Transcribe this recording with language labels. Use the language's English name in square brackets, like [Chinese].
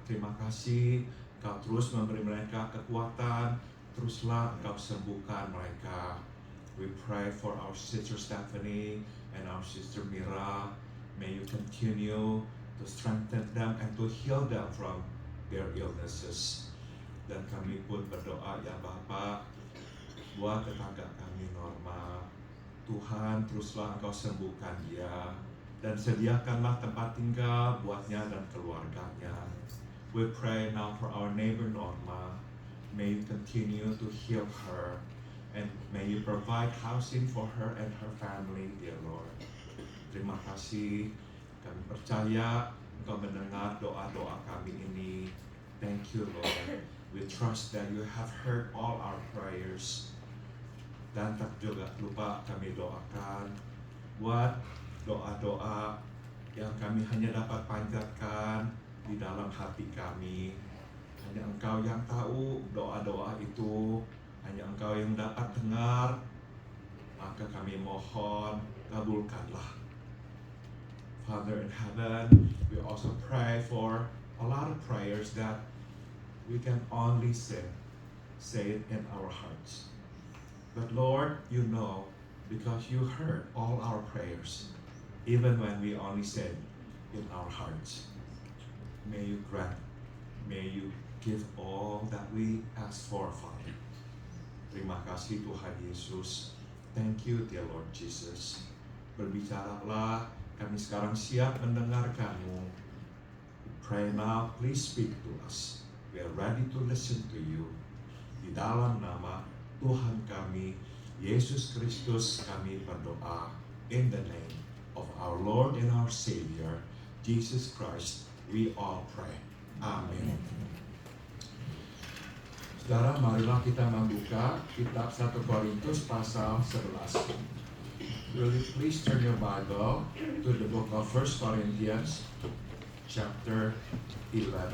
[Indonesian] Terima kasih Engkau terus memberi mereka kekuatan. Teruslah Engkau sembuhkan mereka. [English] We pray for our sister Stephanie and our sister Mira. May you continue to strengthen them and to heal them from their illnesses. [Indonesian] Dan kami pun berdoa ya Bapa, buat tetangga kami Norma, Tuhan teruslah Engkau sembuhkan dia dan sediakanlah tempat tinggal buatnya dan keluarganya. [English] We pray now for our neighbor Norma. May you continue to heal her and may you provide housing for her and her family, dear Lord. [Indonesian] Terima kasih, kami percaya Engkau mendengar doa-doa kami ini. [English] Thank you, Lord. We trust that you have heard all our prayers. [Indonesian] Dan tak juga lupa kami doakan buat doa-doa yang kami hanya dapat panjatkan di dalam hati kami. Hanya Engkau yang tahu doa-doa itu, hanya Engkau yang dapat dengar. Maka kami mohon, kabulkanlah. [English] Father in heaven, we also pray for a lot of prayers that we can only say it in our hearts. But Lord, you know, because you heard all our prayers, even when we only said in our hearts. May you grant, may you give all that we ask for, Father. [Indonesian] Terima kasih Tuhan Yesus. [English] Thank you, dear Lord Jesus. [Indonesian] Berbicaralah, kami sekarang siap mendengarkan-Mu. [English] We pray now, please speak to us. We are ready to listen to you. [Indonesian] Di dalam nama Tuhan kami, Yesus Kristus, kami berdoa. [English] In the name of our Lord and our Savior, Jesus Christ, we all pray. Amen. [Indonesian] Saudara, marilah kita membuka kitab 1 Korintus pasal 11. [English] Will you please turn your Bible to the book of 1 Corinthians chapter 11.